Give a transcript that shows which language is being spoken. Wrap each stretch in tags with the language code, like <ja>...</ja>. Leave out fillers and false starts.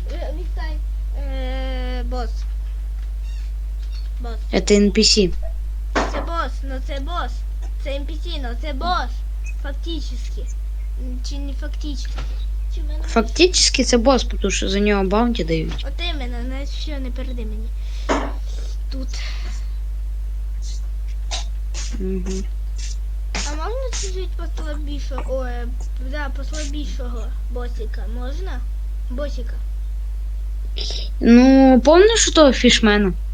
<uk>Витай. Босс.</uk> <ru>Это NPC.</ru> <uk>Це босс, но це босс. Це NPC, но це босс. Фактически. Чи не фактически? Чи в мене...</uk> <ru>Фактически это босс, потому что за него баунти дают.</ru> <uk>От іменно, навіть все, не переди мені. Тут. Угу. А можна чуть-чуть послабішого? Ой, да, послабішого босика. Можна? Босика.</uk> <ru>Ну, помнишь этого фишмена?</ru>